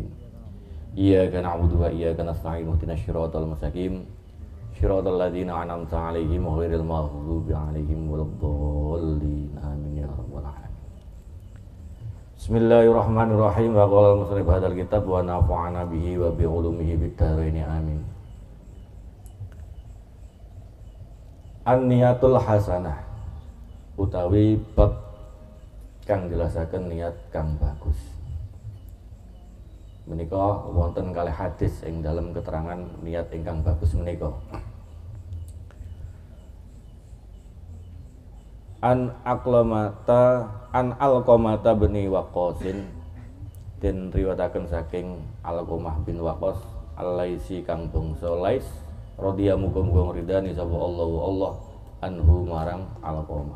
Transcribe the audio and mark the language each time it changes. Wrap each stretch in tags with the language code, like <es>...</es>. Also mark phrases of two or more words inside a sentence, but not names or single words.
<ar>إياك نعبد وإياك نستعين اهدنا الصراط المستقيم صراط الذين أنعمت عليهم غير المغضوب عليهم ولا الضالين. آمين يا رب العالمين. بسم الله الرحمن الرحيم. وقال المصنف هذا الكتاب ونفعنا به وبعلومه في الدارين آمين. النية الحسنة</ar> <jv>utawi bab kang jelasaken niat kang bagus. Menika wonten kalih hadis ing dalam keterangan niat ingkang bagus menika.</jv> <ar>عن علقمة بن وقاص,</ar> <jv>den riwayataken saking Alqamah bin Waqqas Al-Laisi kang bangsa Lais, radhiyallahu muga-muga ridani sapa</jv> <ar>الله عنه</ar> <jv>marang Alqamah.</jv>